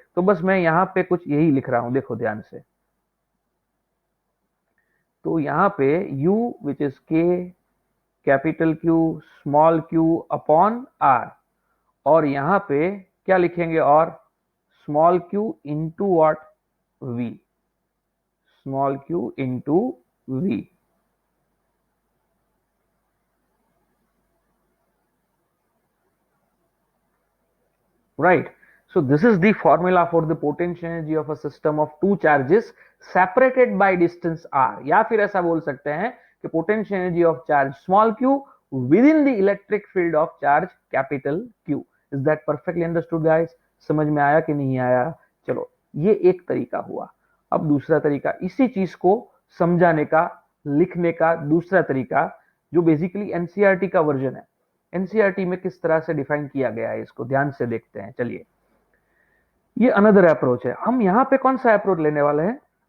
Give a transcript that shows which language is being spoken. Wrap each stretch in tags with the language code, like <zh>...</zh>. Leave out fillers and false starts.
<hi>तो बस मैं यहां पे कुछ यही लिख रहा हूं, देखो ध्यान से। तो यहां पे U which is K capital Q small q upon R, और यहां पे क्या लिखेंगे? और small q into what? V, small q into V।</hi> <en>Right. So this is the formula for the potential energy of a system of two charges separated by distance r.</en> <hi>या फिर ऐसा बोल सकते हैं कि</hi> <en>potential energy of charge small q within the electric field of charge capital Q. Is that perfectly understood guys?</en> <hi>समझ में आया कि नहीं आया? चलो, ये एक तरीका हुआ। अब दूसरा तरीका, इसी चीज को समझाने का, लिखने का दूसरा तरीका, जो बेसिकली एनसीईआरटी का वर्जन है। एनसीईआरटी में किस तरह से डिफाइन किया गया है, इसको ध्यान से देखते हैं। चलिए, ये अनदर अप्रोच है। हम यहां पे कौन सा अप्रोच लेने वाले हैं?</hi>